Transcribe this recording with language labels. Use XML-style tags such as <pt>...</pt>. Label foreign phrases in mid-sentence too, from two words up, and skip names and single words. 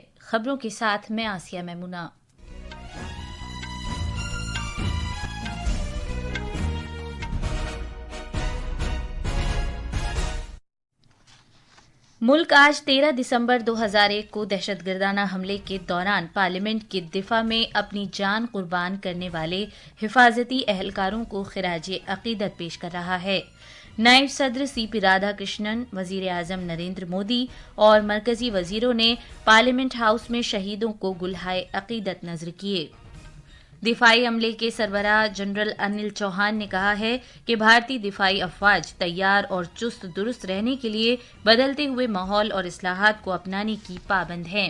<ur>خبروں کے ساتھ میں آسیہ میمونہ۔ ملک آج 13 دسمبر 2001 کو دہشت گردانہ حملے کے دوران پارلیمنٹ کے دفاع میں اپنی جان قربان کرنے والے حفاظتی اہلکاروں کو خراج عقیدت پیش کر رہا ہے۔ نائب صدر سی پی رادھا کرشنن، وزیر اعظم نریندر مودی اور مرکزی وزیروں نے پارلیمنٹ ہاؤس میں شہیدوں کو گلہائے عقیدت نذر کیے۔ دفاعی عملے کے سربراہ جنرل انل چوہان نے کہا ہے کہ بھارتی دفاعی افواج تیار اور چست درست رہنے کے لیے بدلتے ہوئے ماحول اور اصلاحات کو اپنانے کی پابند ہیں۔</ur>